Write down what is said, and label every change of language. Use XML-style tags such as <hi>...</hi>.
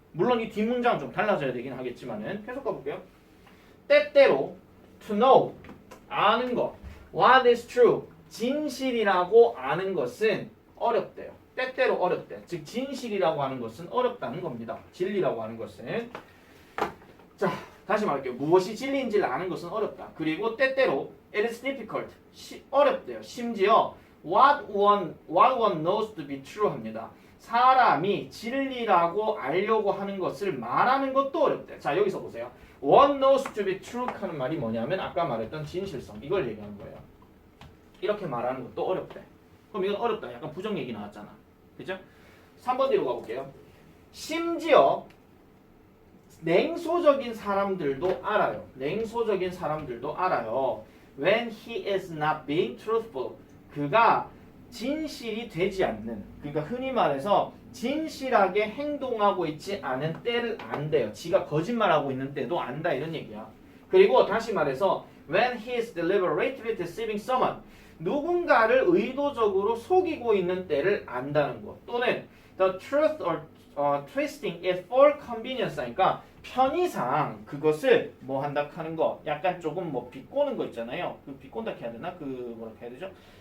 <ko>물론 이 뒷문장은 좀 달라져야 되긴 하겠지만은 계속 가볼게요. 때때로</ko> <en>to know</en> <ko>아는 것</ko> <en>what is true</en> <ko>진실이라고 아는 것은 어렵대요. 때때로 어렵대. 즉 진실이라고 하는 것은 어렵다는 겁니다. 진리라고 하는 것은 자 다시 말할게요. 무엇이 진리인지를 아는 것은 어렵다. 그리고 때때로</ko> <en>it is difficult</en> <ko>어렵대요. 심지어</ko> <en>what one knows to be true</en> <ko>합니다. 사람이 진리라고 알려고 하는 것을 말하는 것도 어렵대. 자 여기서 보세요.</ko> <en>One knows to be true</en> <ko>하는 말이 뭐냐면 아까 말했던 진실성 이걸 얘기하는 거예요. 이렇게 말하는 것도 어렵대. 그럼 이건 어렵다. 약간 부정 얘기 나왔잖아. 그죠? 3번 뒤로 가볼게요. 심지어 냉소적인 사람들도 알아요. 냉소적인 사람들도 알아요.</ko> <en>When he is not being truthful.</en> <ko>그가 진실이 되지 않는 그러니까 흔히 말해서 진실하게 행동하고 있지 않은 때를 안대요. 지가 거짓말하고 있는 때도 안다 이런 얘기야. 그리고 다시 말해서</ko> <en>when he is deliberately deceiving someone</en> <ko>누군가를 의도적으로 속이고 있는 때를 안다는 것 또는</ko> <en>the truth or twisting it for convenience</en> <ko>하니까 편의상 그것을 뭐 한다 하는 거 약간 조금 뭐 비꼬는 거 있잖아요. 그 비꼰다 해야 되나? 그 뭐라 해야 되죠?</ko>